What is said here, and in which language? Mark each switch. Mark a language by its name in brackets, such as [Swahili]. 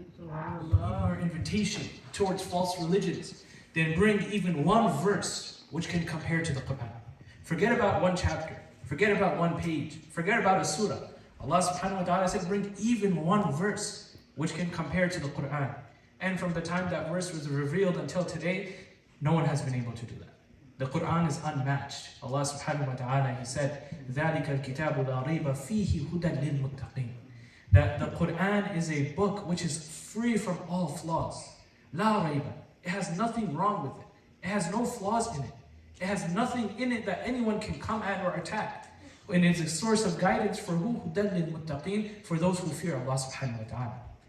[English] our invitation towards false religions, then bring even one verse which can compare to the Qur'an. Forget about one chapter, forget about one page, forget about a surah. Allah subhanahu wa ta'ala said bring even one verse which can compare to the Qur'an. And from the time that verse was revealed until today, no one has been able to do that. The Qur'an is unmatched. Allah subhanahu wa ta'ala, He said, [Arabic] ذَلِكَ الْكِتَابُ لَا رَيْبَ فِيهِ هُدًى لِلْمُتَّقِينَ. [English] That the Qur'an is a book which is free from all flaws. La rayba. It has nothing wrong with it. It has no flaws in it. It has nothing in it that anyone can come at or attack. And it's a source of guidance for who? [Arabic] Hudan lil muttaqeen, [English] for those who fear Allah subhanahu wa ta'ala.